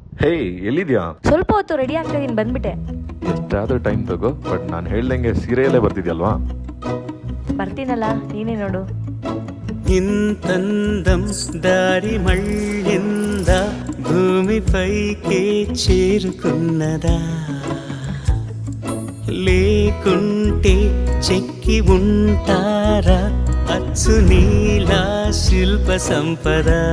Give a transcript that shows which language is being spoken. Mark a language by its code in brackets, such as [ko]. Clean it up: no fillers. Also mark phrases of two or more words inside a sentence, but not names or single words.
[kn] ಹೇ, ಎಲ್ಲಿದ್ಯಾ? ಸ್ವಲ್ಪ ಹೊತ್ತು ರೆಡಿ ಆಗ್ತಾ ಇದೀನಿ, ಬಂದ್ಬಿಟ್ಟೆ. ಎಷ್ಟಾದ್ರೂ ಟೈಮ್ ತಗೋ, ಬಟ್ ನಾನು ಹೇಳ್ದಂಗೆ ಸೀರೆಯಲ್ಲೇ ಬರ್ತಿದ್ಯಲ್ವಾ? ಬರ್ತೀನಲ್ಲ, ನೀನೇ ನೋಡು. [te] ఇంతందం దారి మళ్ళింద భూమిపైకే చేరుకున్నదా లేకుంటే చెక్కి ఉంటారా అచ్చు నీలా శిల్ప సంపద